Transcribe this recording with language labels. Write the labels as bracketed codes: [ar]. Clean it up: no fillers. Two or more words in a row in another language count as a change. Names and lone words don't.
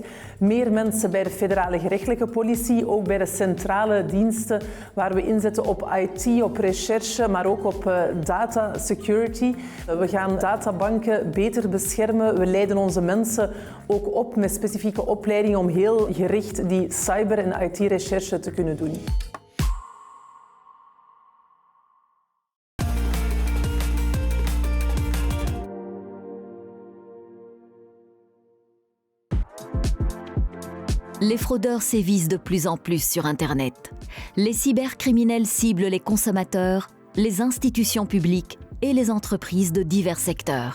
[nl] Meer mensen bij de federale gerechtelijke politie, ook bij de centrale diensten waar we inzetten op IT, op recherche, maar ook op [en] data security. [nl] We gaan databanken beter beschermen. We leiden onze mensen ook op met specifieke opleidingen om heel gericht die cyber- en IT-recherche te kunnen doen. [fr] Les fraudeurs sévissent de plus en plus sur Internet. Les cybercriminels ciblent les consommateurs, les institutions publiques et les entreprises de divers secteurs.